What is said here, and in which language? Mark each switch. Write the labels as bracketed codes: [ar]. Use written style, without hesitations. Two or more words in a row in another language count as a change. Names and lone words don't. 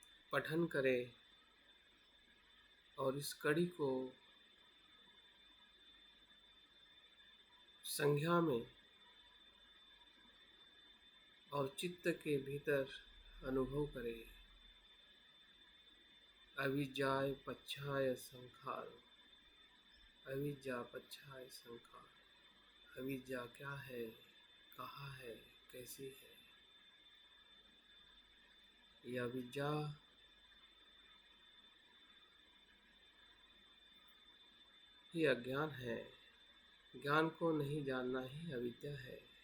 [hi] पठन करें और इस कड़ी को संज्ञा में और चित्त के भीतर अनुभव करें। [pi] अविद्याय पच्छाय संखार, अविद्या पच्छाय संखार। [hi] अविद्या क्या है, कहाँ है, कैसी है? यह अविद्या ही अज्ञान है। ज्ञान को नहीं जानना ही अविद्या है।